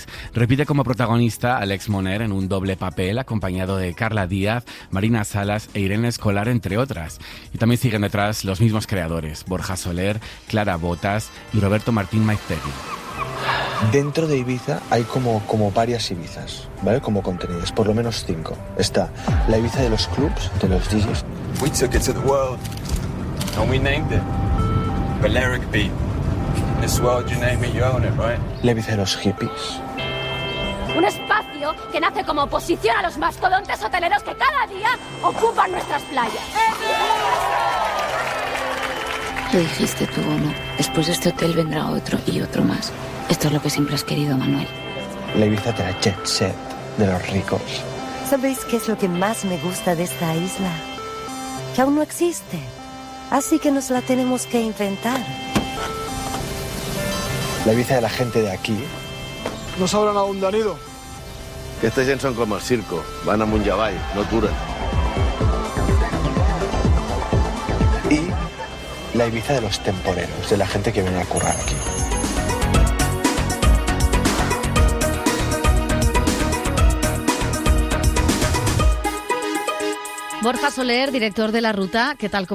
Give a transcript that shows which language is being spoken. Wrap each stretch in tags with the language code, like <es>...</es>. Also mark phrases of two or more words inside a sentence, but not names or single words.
<es>Repite como protagonista Alex Moner en un doble papel, acompañado de Carla Díaz, Marina Salas e Irene Escolar, entre otras. Y también siguen detrás los mismos creadores, Borja Soler, Clara Botas y Roberto Martín Maiztegui. Dentro de Ibiza hay como varias Ibizas, ¿vale? Como contenidos, por lo menos 5. Está la Ibiza de los clubs, de los DJs.</es> <en>We took it to the world and we named it Balearic Beat. In this world, you name it, you own it, right?</en> <es>La Ibiza de los hippies. Un espacio que nace como oposición a los mastodontes hoteleros que cada día ocupan nuestras playas. Lo dijiste tú o no. Después de este hotel vendrá otro y otro más. Esto es lo que siempre has querido, Manuel. La Ibiza de la jet set, de los ricos. ¿Sabéis qué es lo que más me gusta de esta isla? Que aún no existe. Así que nos la tenemos que inventar. La Ibiza de la gente de aquí. ¿No sabrán a dónde han ido?</es> <ca>Que esta gent són com el circo. Van amunt i avall, no aturen.</ca> <es>Y la Ibiza de los temporeros, de la gente que viene a currar aquí. Borja Soler, director de La Ruta, ¿qué tal?</es>